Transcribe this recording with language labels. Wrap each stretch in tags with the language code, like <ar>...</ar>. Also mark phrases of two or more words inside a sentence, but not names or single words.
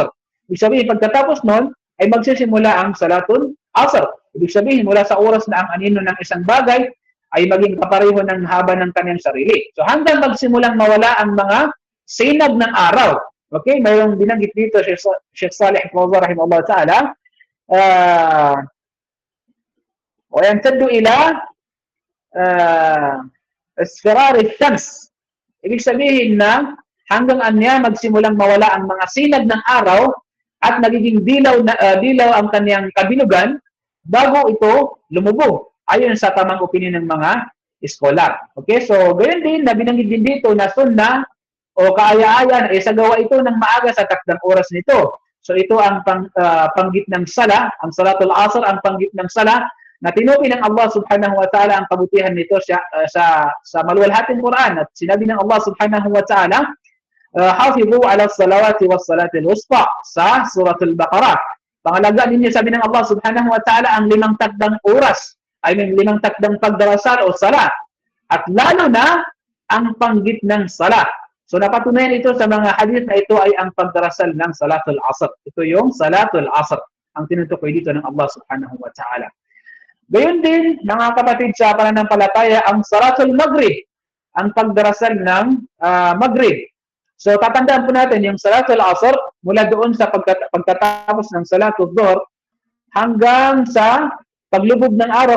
<tl>Ibig sabihin, pagtatapos nun, ay magsisimula ang</tl> <ar>صلاة العصر.</ar> <tl>Ibig sabihin, mula sa oras na ang anino ng isang bagay ay maging kapareho ng haba ng kanyang sarili. So hanggang magsimulang mawala ang mga sinag ng araw. Okay, mayroong binanggit dito Sheikh Saleh Al-Fawzan</tl> <ar>رحمه الله تعالى. ويمتد إلى اصفرار الشمس.</ar> <tl>Ibig sabihin na hanggang anya magsimulang mawala ang mga sinag ng araw at nagiging dilaw ang kanyang kabilugan bago ito lumubog, ayon sa tamang opinion ng mga scholar. Okay, so ganyan din na binanggit din dito na sunnah o kaaya-aya na isagawa ito ng maaga sa takdang oras nito. So ito ang panggit ng sala, ang</tl> <ar>صلاة العصر,</ar> <tl>ang panggit ng sala na tinukoy ng Allah</tl> <ar>سبحانه وتعالى</ar> <tl>ang kabutihan nito sa maluwalhating Quran. At sinabi ng Allah</tl> <ar>سبحانه وتعالى, حافظوا على الصلوات والصلاة الوسطى</ar> <tl>sa suratul Baqarah. Pangalagaan ninyo, sabi ng Allah</tl> <ar>سبحانه وتعالى,</ar> <tl>ang 5 takdang oras, ay may 5 takdang pagdarasal o sala. At lalo na ang panggit ng sala. So napatunayan ito sa mga hadith na ito ay ang pagdarasal ng</tl> <ar>صلاة العصر.</ar> <tl>Ito yung</tl> <ar>صلاة العصر,</ar> <tl>ang tinutukoy dito ng Allah</tl> <ar>سبحانه وتعالى.</ar> <tl>Gayon din, mga kapatid sa pananampalataya, ang</tl> <ar>صلاة المغرب,</ar> <tl>ang pagdarasal ng maghrib. So tatandaan po natin yung</tl> <ar>صلاة العصر</ar> <tl>mula doon sa pagtatapos ng</tl> <ar>صلاة الظهر</ar> <tl>hanggang sa paglubog ng araw.</tl>